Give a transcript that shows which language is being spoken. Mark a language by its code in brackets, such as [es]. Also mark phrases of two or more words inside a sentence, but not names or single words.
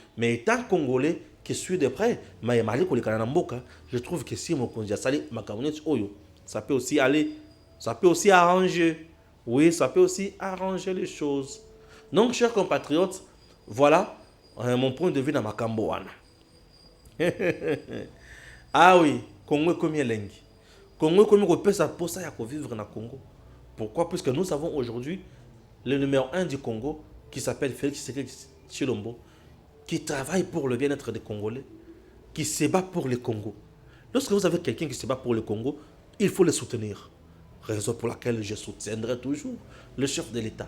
[fr] Mais étant Congolais, qui suit de près, je trouve que si [ln] Mokonzi a sali [fr] ça peut aussi aller, ça peut aussi arranger. Oui, ça peut aussi arranger les choses. Donc, chers compatriotes, voilà mon point de vue dans [ln] Makambo wana. [fr] Ah oui, Congo est comme Yelengi. Congo est comme Kopesa pour ça ya vivre na Congo. Pourquoi? Puisque nous avons aujourd'hui le numéro 1 du Congo qui s'appelle Félix Tshilombo, qui travaille pour le bien-être des Congolais, qui se bat pour le Congo. Lorsque vous avez quelqu'un qui se bat pour le Congo, il faut le soutenir. Raison pour laquelle je soutiendrai toujours le chef de l'État.